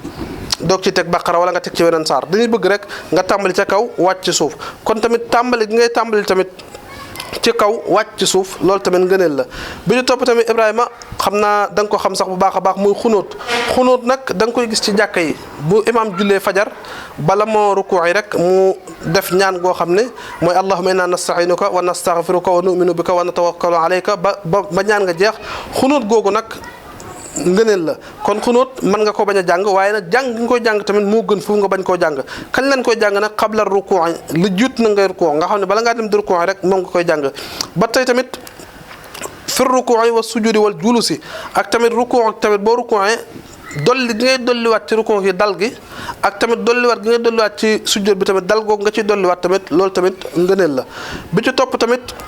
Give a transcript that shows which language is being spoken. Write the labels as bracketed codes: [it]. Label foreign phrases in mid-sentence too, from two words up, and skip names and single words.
[wo] doog ci teg baqara wala nga teg ci weneen saar dañuy bëgg rek nga tàmbali ca kaw wàcc ci suuf kon tamit tàmbali gi ngay tàmbali tamit ci kaw wàcc ci suuf loolu tamit ngëneel la bi ñu topp tamit Ibrahima xam naa da nga ko xam sax bu baax a baax muy xunóot nag da nga koy gis ci jàkka yi bu imaam jullee fajar bala moo rukuu yi rek mu def ñaan goo xam ne mooy [ar] اللهم إنا نستعينك ونستغفرك ونؤمن بك ونتوكل عليك [wo] ba ñaan nga jeex xunóot googu nag ngëneel la kon xunóot mën nga ko bañ a jàng waaye nag jàng gi nga koy jàng tamit moo gën foofu nga bañ koo jàng kañ lañ koy jàng nag xabla rukuu lu jiitu na ngay rukuu nga xam ne bala ngaa dem di rukuu rek moom nga koy jàng ba tey tamit [ar] في ركوع وسجود والجلوس [wo] ak tamit rukuu tamit boo rukuu dolli gi ngay dolliwaat ci rukuu gi dal gi ak tamit dolliwaat gi ngay dolliwaat ci sujud bi tamit dal googu nga ciy dolliwaat tamit loolu tamit ngëneel la bi ci topp tamit